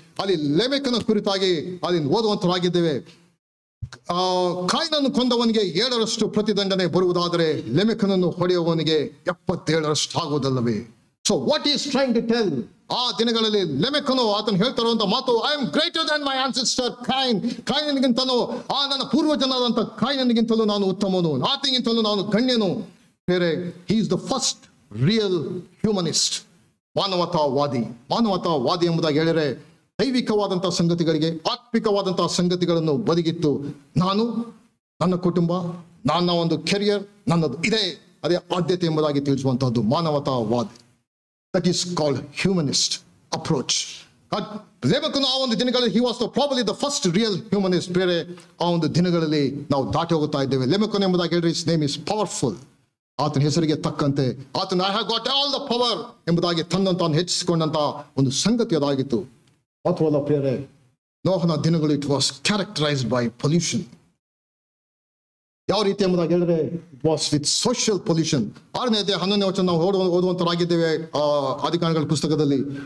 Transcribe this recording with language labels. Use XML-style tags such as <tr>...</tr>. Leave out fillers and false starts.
<kn>ಅಲ್ಲಿ ಲೆಮೆಕನ ಕುರಿತಾಗಿ ಅಲ್ಲಿ ಓದುವಂತರಾಗಿದ್ದೇವೆ. ಕಾಯಿನನ್ನು ಕೊಂದವನಿಗೆ 7ರಷ್ಟು ಪ್ರತಿದಂಡನೆ ಬರುವುದಾದರೆ ಲೆಮೆಕನನ್ನು ಹೊಡೆಯುವವನಿಗೆ 77ರಷ್ಟು ಆಗುವುದಲ್ಲವೇ?</kn> <en>So what is trying to tell?</en> <kn>ಆ ದಿನಗಳಲ್ಲಿ ಲೆಮೆಕನು ಆತನು ಹೇಳ್ತಾ ಇರುವಂತ ಮಾತು,</kn> <en>I am greater than my ancestor Cain.</en> <kn>ಕಾಯಿನನಿಗಿಂತಲೂ, ನನ್ನ ಪೂರ್ವಜನಾದಂಥ ಕಾಯಿನನಿಗಿಂತಲೂ ನಾನು ಉತ್ತಮನು, ಆತನಿಗಿಂತಲೂ ನಾನು ಗಣ್ಯನು.</kn> <en>ಬೇರೆ, he is the first real humanist.</en> <kn>ಮಾನವತಾವಾದಿ. ಮಾನವತಾವಾದಿ ಎಂಬುದಾಗಿ ಹೇಳಿದರೆ ದೈವಿಕವಾದಂತಹ ಸಂಗತಿಗಳಿಗೆ, ಆತ್ಮಿಕವಾದಂತಹ ಸಂಗತಿಗಳನ್ನು ಬದಿಗಿಟ್ಟು ನಾನು, ನನ್ನ ಕುಟುಂಬ, ನನ್ನ ಒಂದು ಕೆರಿಯರ್ ನನ್ನದು ಇದೆ, ಅದೇ ಆದ್ಯತೆ ಎಂಬುದಾಗಿ ತಿಳಿಸುವಂತಹದ್ದು ಮಾನವತಾವಾದಿ.</kn> <en>That is called humanist approach.</en> <kn>ಲೆಮೆಕನು ಆ ಒಂದು ದಿನಗಳಲ್ಲಿ</kn> <en>he was probably the first real humanist.</en> <kn>ಬೇರೆ, ಆ ಒಂದು ದಿನಗಳಲ್ಲಿ ನಾವು ದಾಟಿ ಹೋಗುತ್ತಾ ಇದ್ದೇವೆ. ಲೆಮೆಕನು ಎಂಬುದಾಗಿ ಹೇಳಿದ್ರೆ</kn> <en>his name is powerful.</en> <kn>ಆತನ ಹೆಸರಿಗೆ ತಕ್ಕಂತೆ ಆತನ</kn> <en>I have got all the power</en> <kn>ಎಂಬುದಾಗಿ ತನ್ನನ್ನು ತಾನು ಹೆಚ್ಚಿಸಿಕೊಂಡಂತ ಒಂದು ಸಂಗತಿ ಅದಾಗಿತ್ತು. ಮಾತ್ರವಲ್ಲ ಪ್ರಿಯರೇ, ನೋಹನ ದಿನಗಳು</kn> <en>It was characterised by pollution.</en> <kn>ಯಾವ ರೀತಿ ಎಂಬುದಾಗಿ ಹೇಳಿದ್ರೆ</kn> <en>It was with social pollution.</en> <kn>6ನೇ ಅಧ್ಯಾಯ 11ನೇ ವಚನ ನಾವು ಓದುವಂತರಾಗಿದ್ದೇವೆ ಆದಿಕಾಂಡಗಳ ಪುಸ್ತಕದಲ್ಲಿ.</kn>